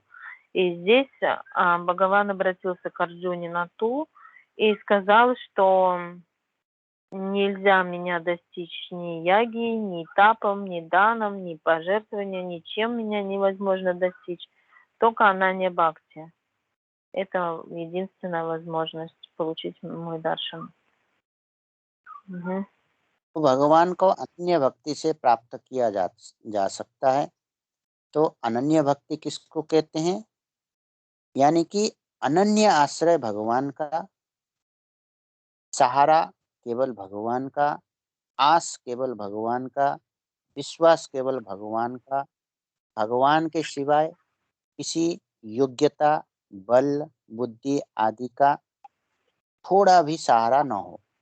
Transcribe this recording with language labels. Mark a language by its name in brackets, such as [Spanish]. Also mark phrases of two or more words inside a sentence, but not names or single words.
[Russian] И здесь Бхагаван обратился к Арджуне на «ту» и сказал, что нельзя меня достичь ни яги, ни тапом, ни даном, ни пожертвованием, ничем меня невозможно достичь, только [Hindi] अनन्य भक्ति. [Russian] Это единственная возможность получить мой даршан. Угу. [Hindi] तो भगवान को अनन्य भक्ति से प्राप्त किया जा सकता है। तो अनन्य भक्ति किसको कहते हैं? यानी कि अनन्य आश्रय भगवान का, सहारा केवल भगवान का, आस केवल भगवान का, विश्वास केवल भगवान का, भगवान के सिवाय किसी योग्यता, बल, बुद्धि आदि का थोड़ा भी सहारा न हो।